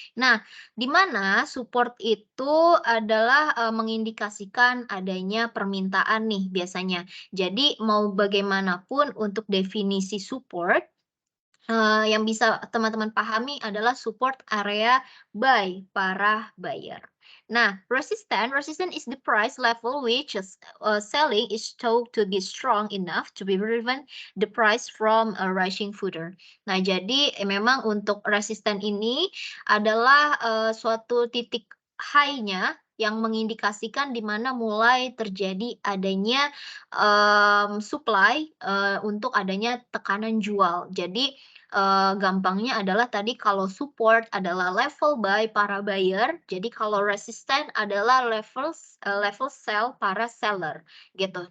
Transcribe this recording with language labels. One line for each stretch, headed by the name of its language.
Indonesian: Nah, di mana support itu adalah, mengindikasikan adanya permintaan nih biasanya. Jadi mau bagaimanapun untuk definisi support, yang bisa teman-teman pahami adalah support area buy para buyer.
English: Nah, resistance is the price level which is selling is thought to be strong enough to be prevent the price from rising further.
Indonesian: Nah, jadi memang untuk resisten ini adalah suatu titik high-nya yang mengindikasikan di mana mulai terjadi adanya supply untuk adanya tekanan jual. Jadi gampangnya adalah tadi kalau support adalah level buy para buyer, jadi kalau resisten adalah level sell para seller, gitu.